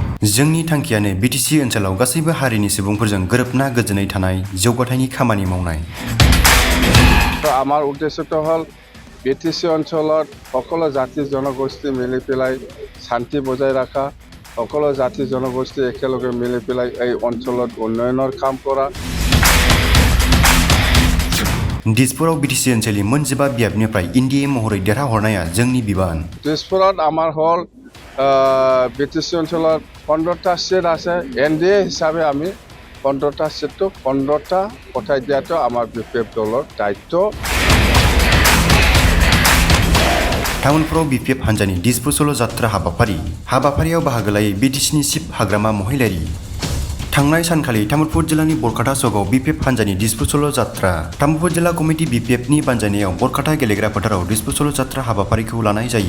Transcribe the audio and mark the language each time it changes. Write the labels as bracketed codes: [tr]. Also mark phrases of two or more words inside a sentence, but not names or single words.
[brx] जोंनि थांखियानो बिटिसि ओनसोलाव गासैबो हारिनि सुबुंफोरजों गोरोबना गोजोनै थानाय जौगाथायनि खामानि मावनाय। [as] আমাৰ উদ্দেশ্যটো হ'ল বিটিসি অঞ্চলত সকলো জাতি জনগোষ্ঠী মিলি পেলাই শান্তি বজাই ৰখা, সকলো জাতি জনগোষ্ঠী একেলগে মিলি পেলাই এই অঞ্চলত উন্নয়নৰ কাম কৰা। [brx] दिसपुराव बिटिसि ओनसोलनि मोनजिबा बियाबनिफ्राय इन्डिए महरै देरहाहरनाया जोंनि बिबान। [as] দিসপুৰত আমাৰ হ'ল বিটিসি অঞ্চলত 15টা সিট আছে। এনডিএ হিচাপে আমি 15টা সিটটো 15টা পঠাই দিয়াটো আমাৰ বিপিএফ দলৰ দায়িত্ব। [brx] टाउनफोराव बिपिएफ हान्जानि दिसपुर सल' जात्रा हाबाफारियाव बाहागो लायै बिटिसिनि चिफ हाग्रामा महिलारि। थांनाय सानखालि तामुलपुर जिल्लानि बरकाटा चकआव बिपिएफ हान्जानि दिसपुर सल' जात्रा। तामुलपुर जिल्ला कमिटि बिपिएफनि बानजायनायाव बरकाटा गेलेग्रा फोथाराव दिसपुर सल' जात्रा हाबाफारिखौ लानाय जायो।